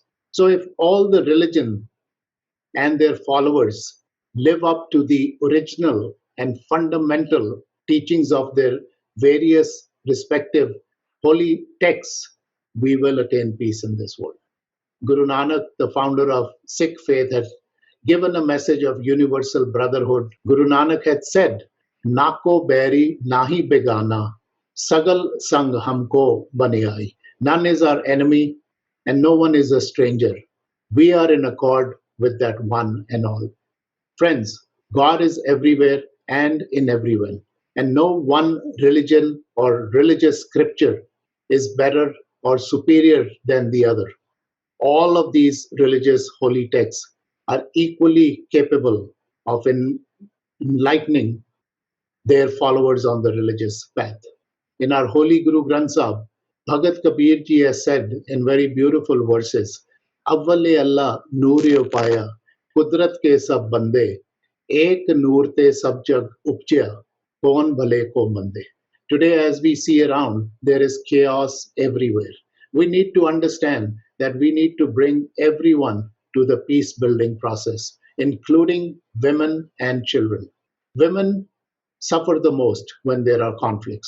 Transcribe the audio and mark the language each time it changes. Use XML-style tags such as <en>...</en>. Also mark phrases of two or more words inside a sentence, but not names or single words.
<en>So, if all the religion and their followers live up to the original and fundamental teachings of their various respective holy texts, we will attain peace in this world. Guru Nanak, the founder of Sikh faith, had given a message of universal brotherhood. Guru Nanak had said,</en> <pa>ਨਾਕੋ ਬੈਰੀ ਨਹੀ ਬਿਗਾਨਾ, ਸਗਲ ਸੰਗਿ ਹਮਕਉ ਬਨਿਆਈ.</pa> <en>None is our enemy and no one is a stranger. We are in accord with that one and all. Friends, God is everywhere and in everyone, and no one religion or religious scripture is better or superior than the other. All of these religious holy texts are equally capable of enlightening their followers on the religious path. In our holy Guru Granth Sahib, Bhagat Kabir ji has said in very beautiful verses,</en> <pa>ਅਵਲਿ ਅਲਹ ਨੂਰੁ ਪਾਇਆ, ਕੁਦਰਤਿ ਕੇ ਸਭ ਬੰਦੇ, ਏਕ ਨੂਰ ਤੇ ਸਭੁ ਜਗੁ ਉਪਜਿਆ, ਕਉਨ ਭਲੇ ਕੋ ਮੰਦੇ.</pa> <en>Today, as we see around, there is chaos everywhere. We need to understand that we need to bring everyone to the peace building process, including women and children. Women suffer the most when there are conflicts.</en>